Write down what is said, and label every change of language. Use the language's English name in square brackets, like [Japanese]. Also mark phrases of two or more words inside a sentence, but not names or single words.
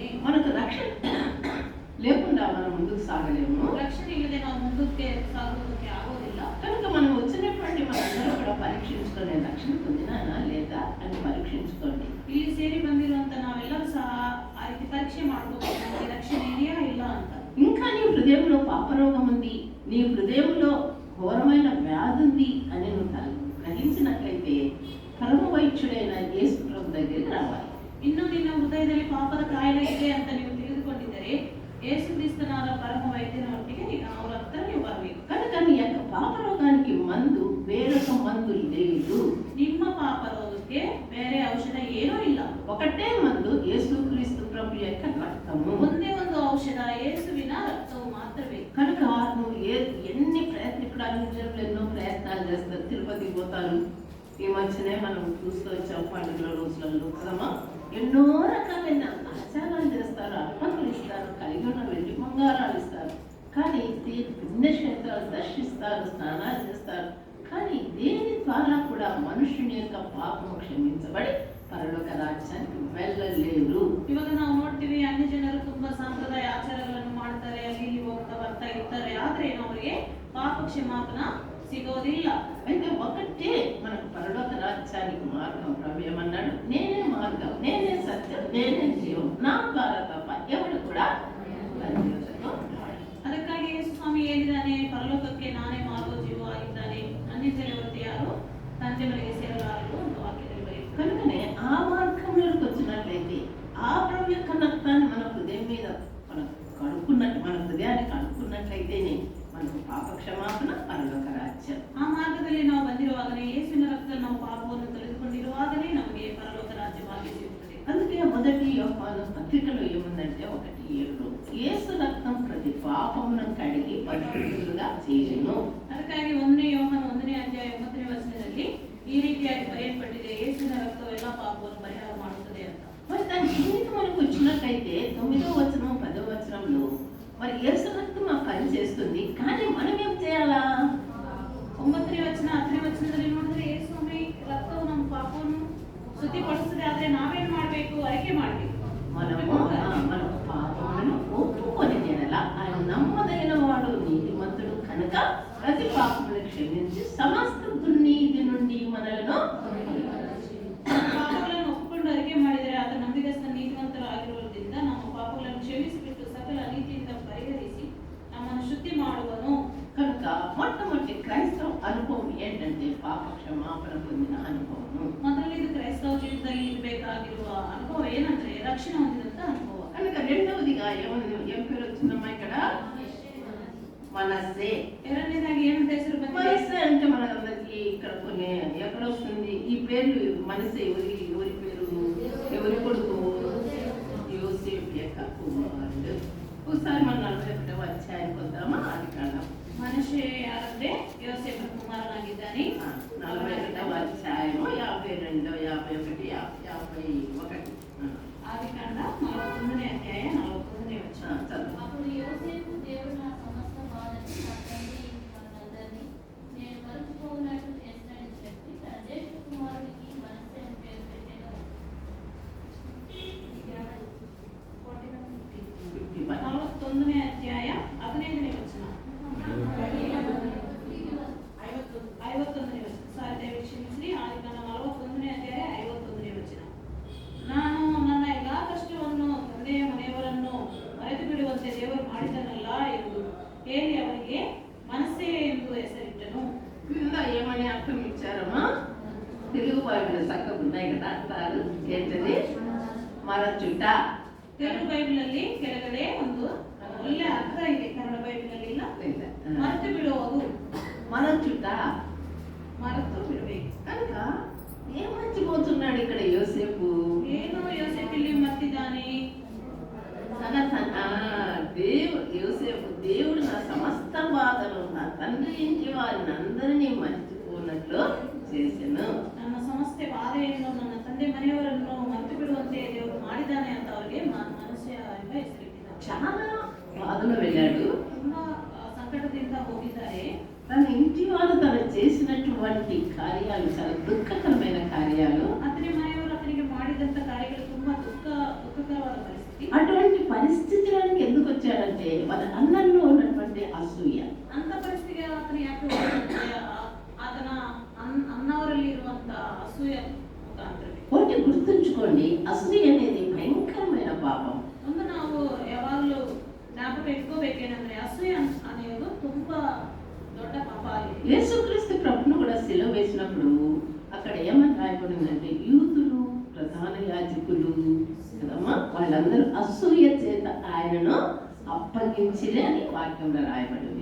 [Telugu] మనకు రక్షణ లేకుండా మనం ముందుకు సాగలేము. [Kannada] ರಕ್ಷಣೆ ಇಲ್ಲದೆ ನಾವು ಮುಂದಕ್ಕೆ ಸಾಗೋದಕ್ಕೆ ಆಗೋದಿಲ್ಲ. [Telugu] కనుక మనం వచ్చినటువంటి మనందరూ కూడా పరీక్షించుకునే రక్షణ పొందినానా లేదా అని పరీక్షించుకోండి. [Kannada] ಇಲ್ಲಿ ಸೇರಿ ಬಂದಿರುವಂತ ನಾವೆಲ್ಲರೂ ಸಹ ಆ ರೀತಿ ಪರೀಕ್ಷೆ ಮಾಡ್ಕೋಬೇಕು, ನಮಗೆ ರಕ್ಷಣೆ ಇದೆಯಾ ಇಲ್ಲ ಅಂತ. [Telugu] ఇంకా నీ హృదయంలో పాపరోగం ఉంది, నీ హృదయంలో ఘోరమైన వ్యాధి ఉంది అని నువ్వు గ్రహించినట్లయితే పరమ వైద్యుడైన యేసు ప్రభు దగ్గరికి రావాలి. [Kannada] ಇನ್ನು ನಿನ್ನ ಹೃದಯದಲ್ಲಿ ಪಾಪದ ಕಾಯಿಲೆ ಇದೆ ಅಂತ ನೀವು ತಿಳಿದುಕೊಂಡಿದ್ದರೆ ಯೇಸು ಕ್ರಿಸ್ತನಾದ ಪರಮ ವೈದ್ಯನ ಒಟ್ಟಿಗೆ ಅವರ ಹತ್ರ ನೀವು ಬರಬೇಕು. [Telugu] కనుక నీ యొక్క పాపరోగానికి మందు వేరొక మందు లేదు. [Kannada] ನಿಮ್ಮ ಪಾಪ ರೋಗಕ್ಕೆ ಬೇರೆ ಔಷಧ ಏನೂ ಇಲ್ಲ. [Telugu] ఒకటే మందు యేసుక్రీస్తు ప్రభు యొక్క రక్తము. [Kannada] ಒಂದೇ ಒಂದು ಔಷಧ ಯೇಸುವಿನ ರಕ್ತವು ಮಾತ್ರವೇ. [Telugu] కనుక నువ్వు ఎన్ని ఇప్పుడు అన్ని జనులు ఎన్నో ప్రయత్నాలు చేస్తారు. తిరుపతికి పోతారు. ఈ మధ్యనే మనం చూస్తూ వచ్చాం పండుగల రోజులలో కదమ్మా. ఎన్నో రకాలైన ఆచారాలు చేస్తారు, అర్పణలు ఇస్తారు, కలిగి ఉన్న వెండి బంగారాలు ఇస్తారు. కానీ పుణ్యక్షేత్రాలు దర్శిస్తారు, స్నానాలు చేస్తారు. కానీ దేని ద్వారా కూడా మనుషుని యొక్క పాపము క్షమించబడి పరలోక రాజ్యానికి వెళ్ళలేరు. [Kannada] ಇವಾಗ ನಾವು ನೋಡ್ತೀವಿ ಅನ್ಯ ಜನರು ತುಂಬಾ ಸಂಪ್ರದಾಯ ಆಚಾರಗಳನ್ನು ಮಾಡ್ತಾರೆ, ಅಲ್ಲಿ ಇಲ್ಲಿ ಹೋಗ್ತಾ ಬರ್ತಾ ಇರ್ತಾರೆ. ಆದ್ರೆ ಅವರಿಗೆ ಪಾಪ ಕ್ಷಮಾಪಣ ಸಿಗೋದಿಲ್ಲ. [Telugu] అయితే ఒకటే మనకు పరలోక రాజ్యానికి మార్గం. ప్రభు ఏమన్నాడు? నేనే మార్గం, నేనే సత్యం, నేనే జీవం, నా ద్వారా తప్ప ఎవడు కూడా [Kannada] ಅದಕ್ಕಾಗಿ ಯೇಸು ಸ್ವಾಮಿ ಹೇಳಿದ್ದಾನೆ, ಪರಲೋಕಕ್ಕೆ ನಾನೇ ಮಾರ್ಗ ಜೀವ ಆಗಿದ್ದಾನೆ, ಅನ್ಯ ಜನರು ಯಾರು ತಂದೆ ಮನೆಗೆ ಸೇರಲಾರರು ಅಂತ ವಾಕ್ಯದಲ್ಲಿ ಬರೆಯುತ್ತೆ. [Telugu] కనుకనే ఆ మార్గంలోకి వచ్చినట్లయితే ఆ ప్రభు యొక్క రక్తాన్ని మన హృదయం మీద మనం కడుక్కున్నట్టు, మన హృదయాన్ని కడుక్కున్నట్లయితేనే మనకు పాప క్షమాపణ, పరలోక రాజ్యం. [Kannada] ಆ ಮಾರ್ಗದಲ್ಲಿ ನಾವು ಬಂದಿರುವಾಗಲೇ ಯೇಸುವಿನ ರಕ್ತದಲ್ಲಿ ನಾವು ಪಾಪವನ್ನು ತೊಳೆದುಕೊಂಡಿರುವಾಗಲೇ ನಮಗೆ ಪರಲೋಕ ರಾಜ್ಯ ಭಾಗ್ಯ ಸಿಗುತ್ತದೆ. [Telugu] అందుకే మొదటి యోహాను పత్రికలో ఏముందంటే 1:7 యేసు రక్తం ప్రతి పాపమును కడిగి పరిశుద్ధులుగా చేయును. [Kannada] ಅದಕ್ಕಾಗಿ 1ನೇ ಯೋಹಾನ 1ನೇ ಅಧ್ಯಾಯ 9ನೇ ವಚನದಲ್ಲಿ ಈ ರೀತಿಯಾಗಿ ಬರೆಯಲ್ಪಟ್ಟಿದೆ, ಯೇಸುವಿನ ರಕ್ತವು ಎಲ್ಲ ಪಾಪವನ್ನು ಪರಿಹಾರ ಮಾಡುತ್ತದೆ ಅಂತ. [Telugu] మరి దాని కిందకి మనకు వచ్చినట్లయితే 9వ వచనం 10వ వచనంలో మరి యేసు రక్తం ఆ పని చేస్తుంది. కానీ మనం ఏం చేయాలా? [Kannada] 9ನೇ ವಚನ 10ನೇ ವಚನದಲ್ಲಿ ನೋಡಿದ್ರೆ ಯೇಸು ಸ್ವಾಮಿ ರಕ್ತವು ನಮ್ಮ ಪಾಪವನ್ನು ಶುದ್ಧಿಪಡಿಸುತ್ತದೆ. ಆದ್ರೆ ನಾವೇನ್ ಮಾಡ್ಬೇಕು? ಅರಿಕೆ ಮಾಡ್ಬೇಕು. [Telugu] మన పాపములను ఒప్పుకొని తినల ఆయన నమ్మదగిన వాడు, నీతిమంతుడు కనుక ప్రతి పాపములను క్షమించి సమస్త దుర్నీతి నుండి మనలను [Kannada] ಪಾಪಗಳನ್ನು ಒಪ್ಪಿಕೊಂಡು ಅರಿಕೆ ಮಾಡಿದರೆ ಆತ ನಂಬಿಗಸ್ತ ನೀತಿವಂತರು ಆಗಿರುವುದರಿಂದ ನಮ್ಮ ಪಾಪಗಳನ್ನು ಕ್ಷಮಿಸಿಬಿಟ್ಟು ಸಕಲ ನೀತಿಯಿಂದ ಪರಿಹರಿಸಿ ನಮ್ಮನ್ನು ಶುದ್ಧಿ ಮಾಡುವನು. [Telugu] కనుక మొట్టమొదటి క్రైస్తవ అనుభవం ఏంటంటే పాప క్షమాపణ పొందిన అనుభవము. [Kannada] ಮೊದಲನೇದು ಕ್ರೈಸ್ತವ ಜೀವಿತದಲ್ಲಿ ಇರಬೇಕಾಗಿರುವ ಅನುಭವ ಏನಂದ್ರೆ ರಕ್ಷಣೆ ಹೊಂದಿದಂತ ಅನುಭವ. [Telugu] కనుక రెండవదిగా ఏం పేరు వచ్చిందమ్మా ఇక్కడ? మనస్సే. [Kannada] ಎರಡನೇದಾಗಿ ಏನಂತ ಹೆಸರು ಬಂದಿದೆ? [Telugu] మనస్సే అంటే మనందరికి ఇక్కడ కొన్ని ఎక్కడ వస్తుంది ఈ పేర్లు? మనస్సే ఎవరి పేరు? ఎవరి కొడుకు? యోసేపు యొక్క కుమారుడు. ఒకసారి మనం 41వ అధ్యాయానికి వద్దామా? అది కాలం [Kannada] ಮನುಷ್ಯ ಯಾರಂದ್ರೆ ಯೋಸೇಫನ ಕುಮಾರನಾಗಿದ್ದಾನೆ. [Telugu] 41వ అధ్యాయము 52, 51, 51. ఆదికాంಡ 41ನೇ అధ్యాయ 41ನೇ వచనం. అప్పుడు యోసేపు, దేవుడు నా సమస్త బాధని నా తండ్రి మనందరినీ నేను మరచిపోనట్టు చేస్తానని చెప్పి తన జ్యేష్ఠ కుమారుడికి మనస్సే అని పేరు పెట్టాను. 41ನೇ అధ్యాయ 15ನೇ వచనం. [Kannada] 51ನೇ ವಚನ. ಸಾಧ್ಯ ಕ್ಷಮಿಸಿ. ಆದಿಕಾಂಡ 41ನೇ ಅಧ್ಯಾಯ 51ನೇ ವಚನ. ನಾನು ನನ್ನ ಎಲ್ಲಾ ಕಷ್ಟವನ್ನು ತಂದೆಯ ಮನೆಯವರನ್ನು ಮರೆತು ಬಿಡುವಂತೆ ದೇವರು ಮಾಡಿದನಲ್ಲ ಎಂದು ಹೇಳಿ ಅವರಿಗೆ ಮನಸ್ಸೇ ಎಂದು ಹೆಸರಿಟ್ಟನು. [Telugu] కింద ఏమని అర్థం ఇచ్చారమ్మా? తెలుగు బైబిల్ చక్కగా ఉన్నాయి కదా, అంటారు ఏంటది? మరచుట. [Kannada] తెలుగు ಬೈಬಲ್ ಅಲ್ಲಿ ಕೆಳಗಡೆ ಒಂದು ಒಳ್ಳೆ ಅರ್ಥ ಇದೆ, ಕನ್ನಡ ಬೈಬಲ್ ಅಲ್ಲಿ ಇಲ್ಲ. ಮರೆತು ಬಿಡುವುದು, [Telugu] మరచుట, [Kannada] ಮರೆತು ಬಿಡಬೇಕು. [Telugu] కనుక ఏం మర్చిపోతున్నాడు ఇక్కడ యోసేపు? [Kannada] ಏನು ಯೋಸೇಫ್ ಇಲ್ಲಿ ಮರ್ತಿದ್ದಾನೆ? [Telugu] యోసేపు దేవుడు నా సమస్త బాధలు, నా తండ్రి ఇంటి వారిని అందరినీ మర్చిపోనట్లు చేసెను. [Kannada] ನನ್ನ ಸಮಸ್ತ ಬಾಧೆಯನ್ನು, ನನ್ನ ತಂದೆ ಮನೆಯವರನ್ನು ಮರೆತು ಬಿಡುವಂತೆ ದೇವರು ಮಾಡಿದ್ದಾನೆ ಅಂತ ಅವರಿಗೆ ಮನಸ್ಸೆ ಎಂಬ ಹೆಸರಿಟ್ಟಿದ್ದಾರೆ. [Telugu] చాలా బాధలో వెళ్ళాడు. [Kannada] ತುಂಬಾ ಸಂಕಟದಿಂದ ಹೋಗಿದ್ದಾರೆ. [Telugu] తన ఇంటి వారు తను చేసినటువంటి కార్యాలు చాలా దుఃఖకరమైన కార్యాలు. [Kannada] ಅತನೇ ಮನೆಯವರು ಅತನಿಗೆ ಮಾಡಿದಂತ ಕಾರ್ಯಗಳು ತುಂಬಾ ದುಃಖಕರವಾದ ಪರಿಸ್ಥಿತಿ. [Telugu] వ్యక్తి. అటువంటి పరిస్థితులకు ఎందుకు వచ్చాడంటే వాళ్ళ అన్నల్లో ఉన్నటువంటి అసూయ. [Kannada] ಅಂತ ಪರಿಸ್ಥಿತಿಗೆ ಆತನ ಯಾಕೆ ಹೋಗ್ತಾನೆ? ಆತನ ಅಣ್ಣವರಲ್ಲಿ ಇರುವಂತ ಅಸೂಯ ಮುಖಾಂತರ. [Telugu] ఒకటి గుర్తుంచుకోండి, అసూయ అనేది భయంకరమైన పాపం. [Kannada] ಒಂದು ನಾವು ಯಾವಾಗಲೂ ಜ್ಞಾಪಕ ಇಟ್ಕೋಬೇಕೇನಂದ್ರೆ ಅಸೂಯ ಅನ್ನೋದು ತುಂಬಾ ದೊಡ್ಡ ಪಾಪ ಆಗಿದೆ. [Telugu] యేసుక్రీస్తు ప్రభువును కూడా సిలువ వేసినప్పుడు అక్కడ ఏమని రాయబడిందంటే యూదులు, ప్రధాన యాజకులు కదమ్మా, వాళ్ళందరూ అసూయ చేత ఆయనను అప్పగించిరే అని వాక్యంలో రాయబడింది.